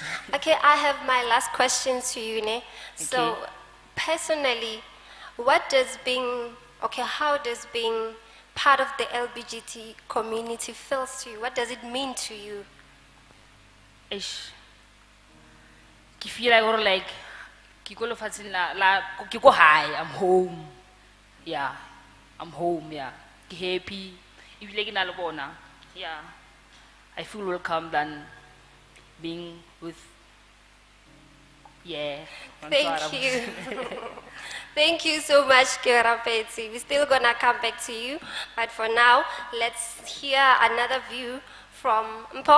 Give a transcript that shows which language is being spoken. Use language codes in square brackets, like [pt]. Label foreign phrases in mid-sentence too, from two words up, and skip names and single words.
[en] Okay, I have my last question to you, Ne. So, Okay. personally, how does being part of the LGBT community feels to you? What does it mean to you? [tn] Ish. Ke [en] feel like [tn] ke go lefatsheng ke go high, [en] I'm home. Yeah, I'm home, yeah. [tn] Ke happy. Ebile ke na le bona. [en] Yeah. I feel welcome than being with, yeah. Thank you. Thank you so much, Kerapetsi. We're still gonna come back to you, but for now, let's hear another view from Mpo.